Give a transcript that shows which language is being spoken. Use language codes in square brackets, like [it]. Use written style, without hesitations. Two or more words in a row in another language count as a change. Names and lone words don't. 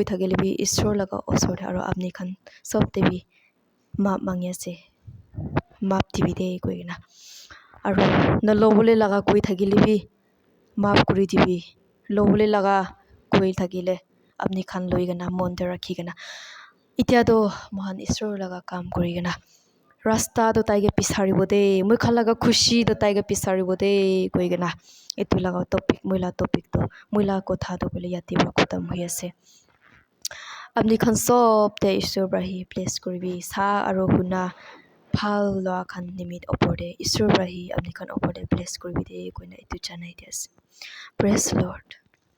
[nag] thagele bi ishor laga osor de aro apni khan sob debi map mangi ase map dibi de koigena aro no lobole laga koi thagile bi map kuri dibi lobole laga koi thagile apni khan loigena mon de rakhigena itia do mohan ishor laga kam korigena rasta do taige pisaribo de moi khan laga khushi do taige pisaribo de koigena etu laga topic moila topic to moila kotha do bole yate ba khatam hoi ase apni khan sob te ishor brahi bless koribi sa aro huna phal loa khan nimit opor de ishor brahi apni khan opor de bless koribi de koina etu janai de ase [en] praise lord